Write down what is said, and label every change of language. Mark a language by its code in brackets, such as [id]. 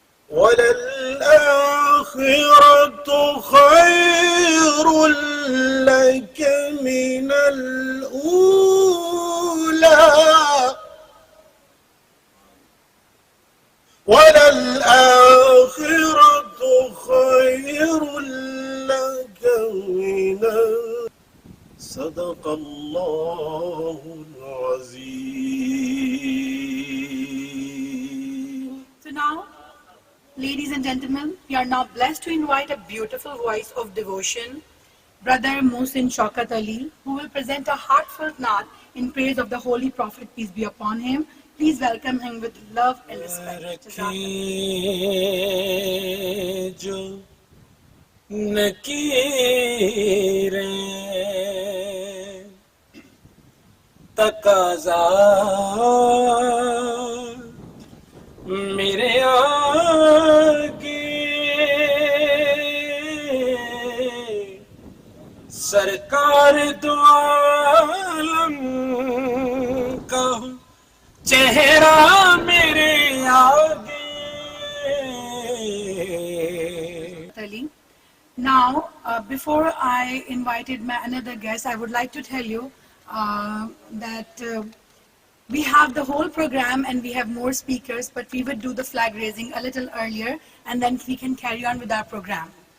[ar] وللآخرة خير لك من الأولى وللآخرة خير لك من صدق الله العظيم. [en] So now, ladies and gentlemen, we are now blessed to invite a beautiful voice of devotion, Brother Mohsin Shaukat Ali, who will present a heartfelt naat in praise of the Holy Prophet, peace be upon him. Please welcome him with love and respect. [hi] रखे जो नकीरें तकाज़ा मेरे आगे सरकार दो आलम का चेहरा मेरे आगे. [en] Ali. Now, before I invited my another guest, I would like to tell you that we have the whole program and we have more speakers, but we would do the flag raising a little earlier and then we can carry on with our program.